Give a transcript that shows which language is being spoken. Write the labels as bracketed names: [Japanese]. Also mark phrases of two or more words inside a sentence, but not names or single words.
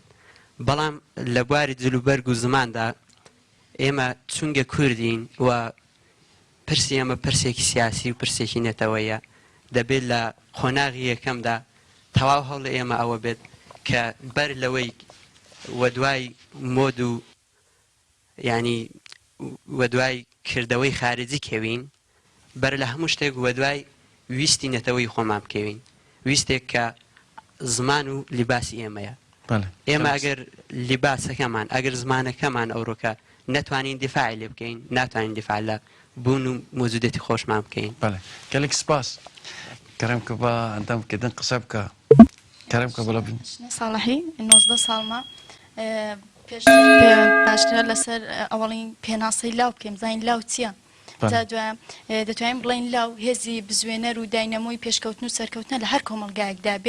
[Central Kurdish] بەڵام لە بواری جلوبەرگ و زماندا ئێمە چونگە کوردین و پرسی ئێمە پرسێکی سیاسی و پرسێکی نێتەوەیە، دەبێت لە خۆناغی یەکەمدا تەواو هەوڵە ئێمە ئەوە بێت کە بەر لەوەی وە دوای مۆد و ینی وە دوای کردەوەی خارجی کەوین بەر لە هەموو شتێک وە دوای ویستی نێتەوەی خۆمان بکەوین، ویستێک کە زمان و لیباسی ئێمەیە. ئێمە ئەگەر لیباسەکەمان ئەگەر زمانەکەمان ئەوڕۆکە نەتوانین دیفاعی لێ بکەین، ناتوانین دیفاع لە بوون و مۆجودەتی خۆشمان بکەین. [Kurdish] gelek spas [Central Kurdish] kerem که با ئەندام کردن قسە بکە kerem که بڵە بین ساڵحی 19 ساڵمە باشترە لەسەر ئەوڵین پێناسەی لاو بکەین زین لاو چییە؟ دەتوانین بڵین لاو هێزی بزوێنەر و داینەمۆی پێشکەوتن و سەرکەوتنە لە هەر کۆمەڵگایەکدا بێ.